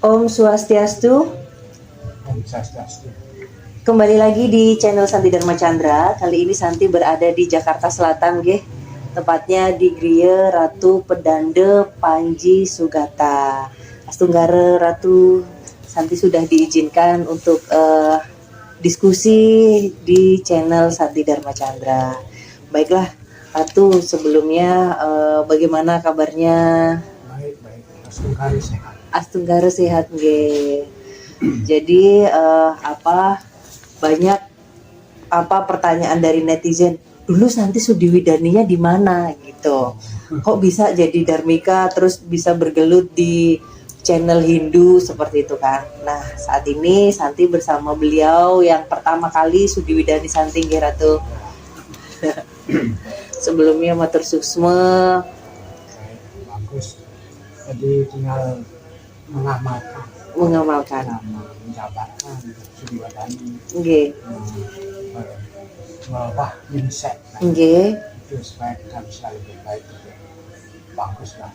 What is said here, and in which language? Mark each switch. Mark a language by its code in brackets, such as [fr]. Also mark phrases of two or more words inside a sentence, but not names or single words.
[id] Swastiastu. Om Swastiastu. Kembali lagi di channel Santi Dharma Chandra. Kali ini Santi berada di Jakarta Selatan, nggih. Tepatnya di Griya Ratu Pedande Panji Sugata. Astunggara Ratu, Santi sudah diizinkan untuk diskusi di channel Santi Dharma Chandra. Baiklah, Ratu, sebelumnya bagaimana kabarnya? Baik. Astunggara sehat. Astunggara sehat, nggih. Jadi banyak pertanyaan dari netizen. Dulu Santi Sudiwidaninya di mana gitu? Kok bisa jadi Dharmika terus bisa bergelut di channel Hindu seperti itu kan? Nah, saat ini Santi bersama beliau yang pertama kali Sudiwidani Santi, nggih Ratu. Sebelumnya [ban] matur suksma. [id] Baik, bagus. Jadi tinggal mengamalkan, menjabarkan Sudiwadani, nggih, merubah mindset, nggih, itu supaya kita bisa lebih baik, bagus lah.